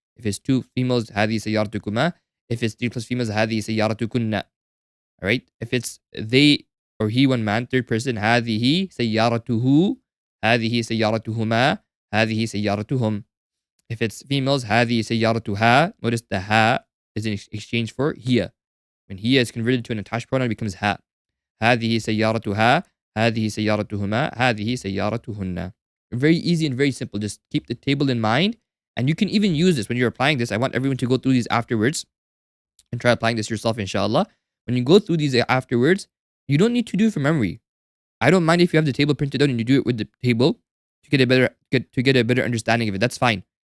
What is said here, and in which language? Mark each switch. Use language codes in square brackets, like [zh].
[en] If it's two females, [ar] hadihi sayyaratukuma. [en] If it's three plus females, [ar] hadihi sayyaratukunna. [en] Alright? If it's they or he one man, third person, [ar] هذه سيارته, هذه سيارتهما, هذه سيارتهم. [en] If it's females, [ar] هذه سيارتها. [en] Notice the ha is in exchange for هي. When he is converted to an attached pronoun, it becomes ha. [ar] هذه سيارتها, هذه سيارتهما, هذه سيارتهن. [en] Very easy and very simple. Just keep the table in mind. And you can even use this when you're applying this. I want everyone to go through these afterwards and try applying this yourself, inshallah. When you go through these afterwards, you don't need to do it from memory. I don't mind if you have the table printed out and you do it with the table to get a better understanding of it. That's fine.